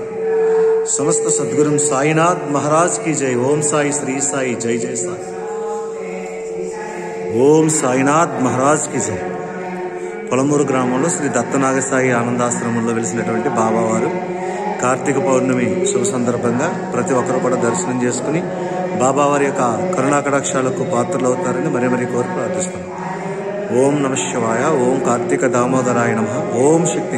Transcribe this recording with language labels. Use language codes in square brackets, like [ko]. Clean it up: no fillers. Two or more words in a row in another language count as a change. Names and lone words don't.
[hi] समस्त सद्गुरु साईनाथ महाराज की जय. ओम साई श्री साई जय जय साई. ओम साईनाथ महाराज की जय. [te] పొలమూరు గ్రామంలో శ్రీ దత్తనాగసాయి ఆనందాశ్రమంలో వెలిసినటువంటి బాబావారు కార్తీక పౌర్ణమి శుభ సందర్భంగా ప్రతి ఒక్కరు కూడా దర్శనం చేసుకుని బాబావారి యొక్క కరుణాకటాక్షాలకు పాత్రలు అవుతారని మరీ కోరి ప్రార్థిస్తున్నాం. [sa] ओम् नमः शिवाय. ओम् कार्तिक दामोदराय नमः. ओम् शक्ति.